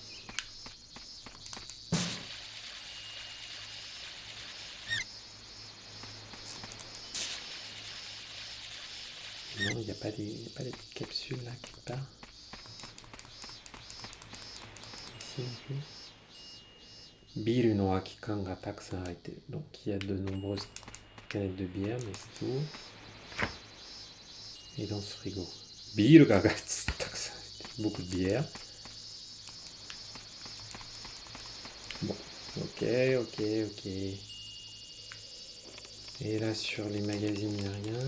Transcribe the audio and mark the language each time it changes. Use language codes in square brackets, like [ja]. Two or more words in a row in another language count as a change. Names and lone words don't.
[fr] Non, il n'y a pas des petites capsules là quelque part. Ici non plus. [ja] ビールの空き缶がたくさん入って. [fr] Donc il y a de nombreuses canettes de bière, mais c'est tout. Et dans ce frigo. [ja] ビールがたくさん入って. [fr] Beaucoup de bière. Bon, ok. Et là sur les magazines, il n'y a rien.